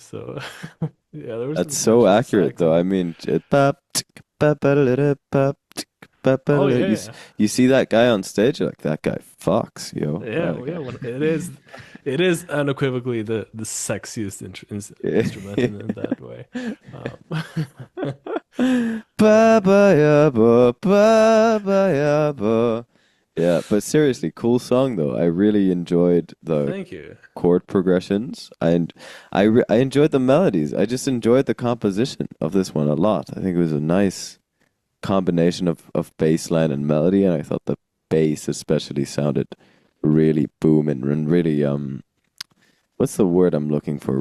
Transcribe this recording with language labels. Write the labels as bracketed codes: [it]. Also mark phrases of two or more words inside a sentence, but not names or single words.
[en] So, yeah, there was That's some so sensual accurate, sax though. in I there. mean, Oh yeah, you yeah, you see that guy on stage, you're like that guy fucks, yo. yeah, well, yeah. It is unequivocally the sexiest instrument in that way. Um, Ba ba ya ba ba ba ya ba. Yeah, but seriously, cool song though. I really enjoyed the thank you. chord progressions. I enjoyed the melodies. I just enjoyed the composition of this one a lot. I think it was a nice combination of bass line and melody, and I thought the bass especially sounded really booming and really what's the word I'm looking for?